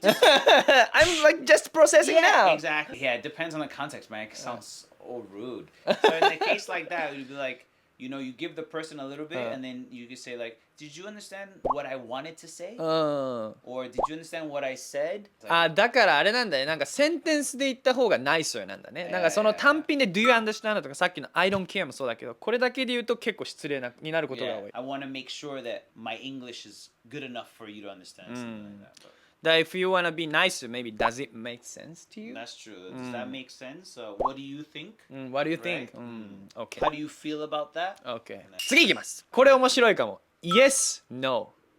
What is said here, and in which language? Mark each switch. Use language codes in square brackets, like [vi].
[en] I'm like just processing now. Exactly. Yeah, it depends on the context, man. It sounds so rude. So in a case like that, you'd be like, you know, you give the person a little bit and then you can say like, did you understand what I wanted to say? [ja] うん [en] Or did you understand what I said? [ja] あ、だからあれなんだね。なんかセンテンスで言った方がナイスなんだね。なんかその単品で [en] Do you understand? [ja] とかさっきの [en] I don't care [ja] もそうだけど、これだけで言うと結構失礼になることが [en] Yeah, [ja] 多い。 [en] I want to make sure that my English is good enough for you to understand something like that. But That if you wanna be nicer, maybe does it make sense to you? that's true. Does that make sense? What do you think? What do you think? Right? Okay. How do you feel about that? [ja] Okay. 次いきます。これ面白いかも。 [en] Yes, no.